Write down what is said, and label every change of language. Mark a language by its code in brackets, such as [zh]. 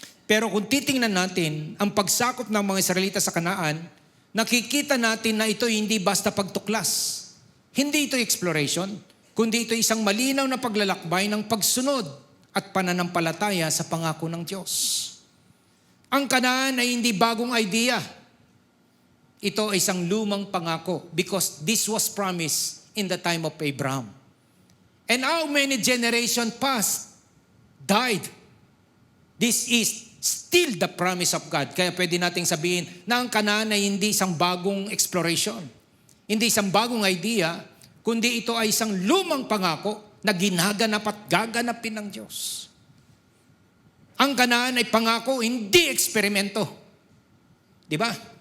[tl] Pero kung titingnan natin ang pagsakop ng mga Israelita sa Kanaan, nakikita natin na ito hindi basta pagtuklas. Hindi ito exploration, kundi ito isang malinaw na paglalakbay ng pagsunod at pananampalataya sa pangako ng Diyos. Ang Kanaan ay hindi bagong idea. Ito ay isang lumang pangako [en] because this was promised in the time of Abraham. And how many generations passed, died. This is still the promise of God. [tl] Kaya pwede nating sabihin na ang Kanaan ay hindi isang bagong exploration. Hindi isang bagong idea, kundi ito ay isang lumang pangako na ginaganap at gaganapin ng Diyos. Ang Kanaan ay pangako, hindi eksperimento. Di ba?